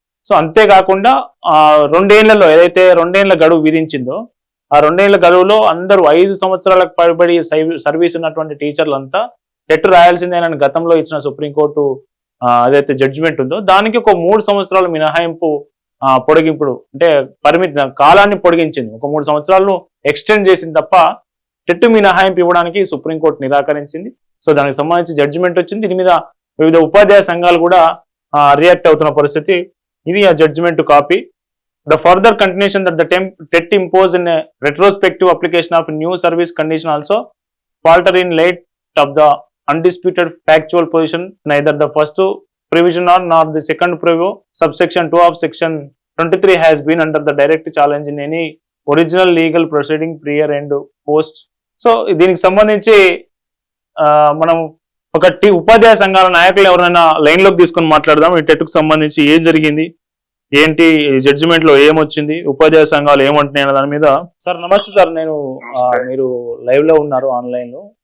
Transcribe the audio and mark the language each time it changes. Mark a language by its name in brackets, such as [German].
[Telugu] So అంతేకాకుండా 2 ఏళ్లలో ఏదైతే 2 ఏళ్ల గడువు విధించిందో ఆ 2 ఏళ్ల గడువులో అందరూ 5 సంవత్సరాలకు పైబడి సర్వీస్ ఉన్నటువంటి టీచర్లంతా టెట్ రాయాల్సిందేనని గతంలో ఇచ్చిన సుప్రీంకోర్టు ఏదైతే జడ్జిమెంట్ ఉందో దానికి ఒక 3 సంవత్సరాల మినహాయింపు పొడిగింపుడు అంటే పరిమితి కాలాన్ని పొడిగించింది. ఒక 3 సంవత్సరాలను ఎక్స్టెండ్ చేసింది తప్ప టెట్ మినహాయింపు ఇవ్వడానికి సుప్రీంకోర్టు నిరాకరించింది. సో దానికి సంబంధించి జడ్జిమెంట్ వచ్చింది. దీని మీద వివిధ ఉపాధ్యాయ సంఘాలు కూడా రియాక్ట్ అవుతున్న పరిస్థితి. ఇది ఆ judgement copy. [English] The further continuation that the TET imposed in a retrospective application of new service condition also falter in light of the undisputed factual position neither the first provision nor the second preview subsection 2 of section 23 has been under the direct challenge in any original legal proceeding prior and post. [Telugu] So దీనికి సంబంధించి మనం ఒక ఉపాధ్యాయ సంఘాల నాయకులు ఎవరైనా లైన్లోకి తీసుకొని మాట్లాడదాం. ఈ టెట్కు సంబంధించి ఏం జరిగింది, ఏంటి జడ్జిమెంట్ లో ఏమొచ్చింది, ఉపాధ్యాయ సంఘాలు ఏమంటున్నాయి దాని మీద. సార్ నమస్తే సార్, మీరు లైవ్ లో ఉన్నారు ఆన్లైన్ లో.